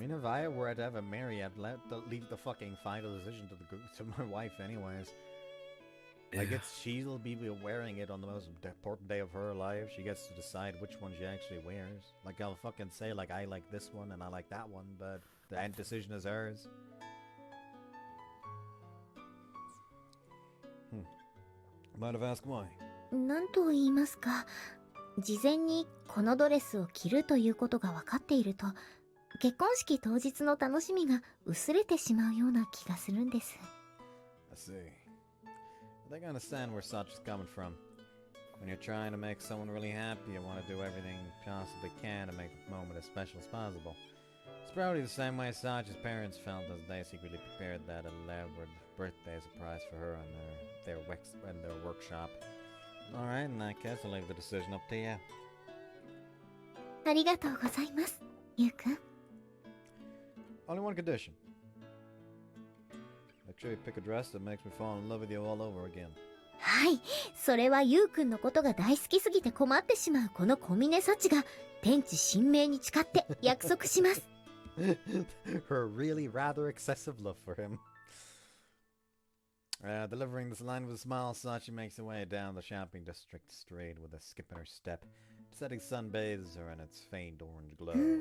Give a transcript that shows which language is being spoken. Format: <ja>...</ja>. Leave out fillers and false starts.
<en>I mean, if I were to ever marry, I'd leave the fucking final decision to my wife anyways. Like, she'll be wearing it on the most important day of her life. She gets to decide which one she actually wears. Like, I'll fucking say, like, I like this one and I like that one, but the end decision is hers. Might have asked why.</en> <ja>なんと言いますか、事前にこのドレスを着るということが分かっていると、結婚式当日の楽しみが薄れてしまうような気がするんです。</ja> <en>I see. I think I understand where Sachi's coming from. When you're trying to make someone really happy, you want to do everything you possibly can to make the moment as special as possible. It's probably the same way Sachi's parents felt as they secretly prepared that elaborate birthday surprise for her in their workshop. Alright, in that case, I'll leave the decision up to you.</en> <ja>ありがとうございます、ゆうくん。</ja> <en>Only one condition. Make sure you pick a dress that makes me fall in love with you all over again.</en> <ja>はい、それはゆうくんのことが大好きすぎて困ってしまうこの小峰幸が天地神明に誓って約束します。</ja> <en>Her really rather excessive love for him. Delivering this line with a smile, Sachi makes her way down the shopping district street with a skip in her step. The setting sun bathes her in its faint orange glow.</en>